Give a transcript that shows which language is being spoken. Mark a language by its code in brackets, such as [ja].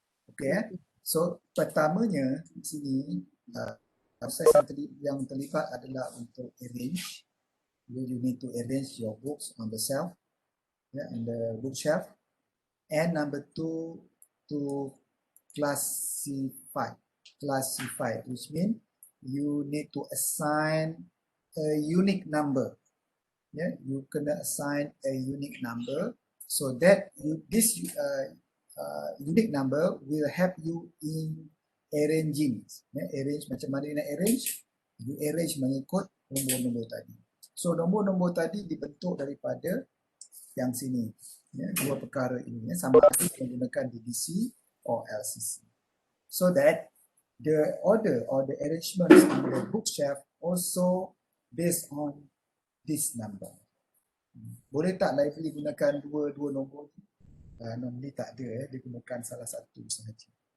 [ms] Okay, So pertamanya di sini proses yang terlibat adalah untuk arrange. [en] You need to arrange your books on the shelf, on the bookshelf. And number 2, to classify, which means you need to assign a unique number. You kena assign a unique number So that this unique number will help you in arranging. [ms] Arrange macam mana nak arrange? [en] You arrange [ms] mengikut nombor-nombor tadi. So nombor-nombor tadi dibentuk daripada yang sini. Dua perkara ini. Sama ada menggunakan DDC or LCC. [en] So that the order or the arrangements on the bookshelf also based on this number. [ms] Boleh tak library gunakan dua nombor? Normally tak ada, dia gunakan salah satu sahaja.